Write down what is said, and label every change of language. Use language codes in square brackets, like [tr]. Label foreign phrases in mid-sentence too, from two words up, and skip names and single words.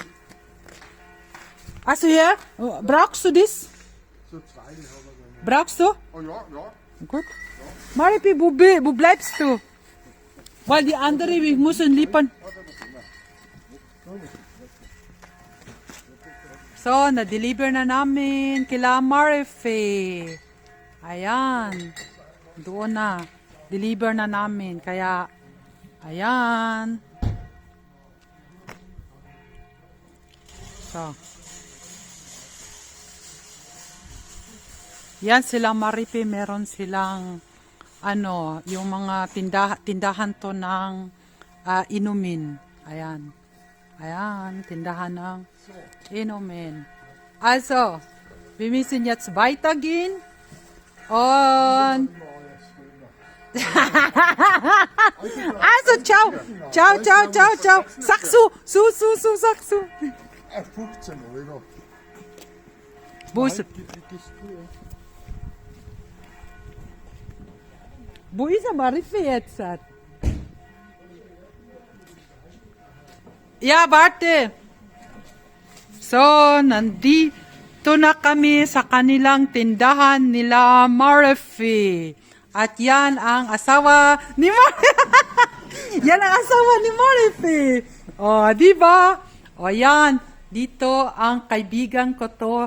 [de] Also ja, brauchst du das? So zwei, die haben wir dann. Brauchst du? Oh ja, ja. Gut. Maripi, wo bleibst du? Weil die anderen, wir müssen liefern. So, [tl] na-deliver na namin kila Marife. Ayan. Doon na. Deliver na namin. Kaya, ayan. So. Yan sila Marife, meron silang yung mga tindahan to ng inumin. Ayan. Ayan, tindahan ng inumin. [de] Also, wir müssen jetzt weitergehen und also, ciao. Sagst du, sagst du. 15 Euro. Wo ist der Marife jetzt? Ja, warte. So, [tl] nandito na kami sa kanilang tindahan nila Marife. At yan ang asawa ni Marife. Yan ang asawa ni Marife. O, di ba? O, yan. Dito ang kaibigan ko to.